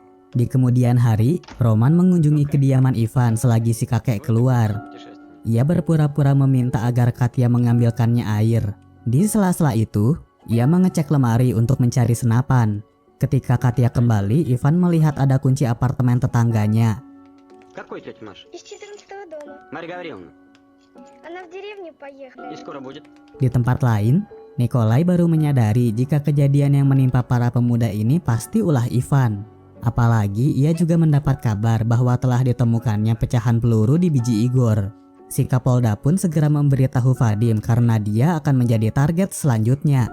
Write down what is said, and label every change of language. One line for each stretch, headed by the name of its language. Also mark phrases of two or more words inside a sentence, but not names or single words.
Indonesian: Di kemudian hari, Roman mengunjungi kediaman Ivan selagi si kakek keluar. Ia berpura-pura meminta agar Katya mengambilkannya air. Di sela-sela itu, ia mengecek lemari untuk mencari senapan. Ketika Katya kembali, Ivan melihat ada kunci apartemen tetangganya.
Russian: Какой тетя Маша? Из 14-го дома. Марья Гавриловна. Она в деревню поехала. И скоро будет?
Indonesian: Di tempat lain, Nikolai baru menyadari jika kejadian yang menimpa para pemuda ini pasti ulah Ivan. Apalagi ia juga mendapat kabar bahwa telah ditemukannya pecahan peluru di biji Igor. Si Kapolda pun segera memberitahu Vadim karena dia akan menjadi target selanjutnya.